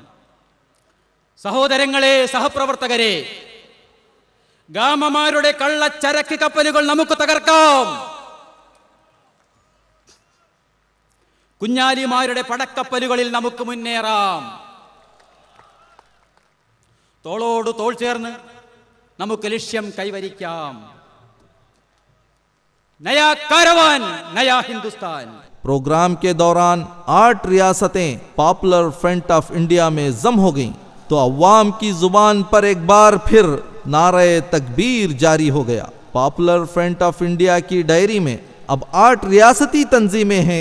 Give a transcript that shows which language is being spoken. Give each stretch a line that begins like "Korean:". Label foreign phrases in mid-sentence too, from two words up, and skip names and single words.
Malayalam: സഹോദരങ്ങളെ, സഹപ്രവർത്തകരെ, ഗാമമാരുടെ കള്ളച്ചരക്ക് കപ്പലുകൾ നമുക്ക് തകർക്കാം. കുഞ്ഞാലിമാരുടെ പടക്കപ്പലുകളിൽ നമുക്ക് മുന്നേറാം. തോളോട് തോൾ ചേർന്ന് നമുക്ക് ലക്ഷ്യം കൈവരിക്കാം.
Hindi: नया कारवान, नया हिंदुस्तान. प्रोग्राम के दौरान 8 रियासतें पॉपुलर फ्रंट ऑफ इंडिया में जम हो गईं, तो अवाम की जुबान पर एक बार फिर नारे तकबीर जारी हो गया. पॉपुलर फ्रंट ऑफ इंडिया की डायरी में अब 8 रियासती तंजीमें हैं.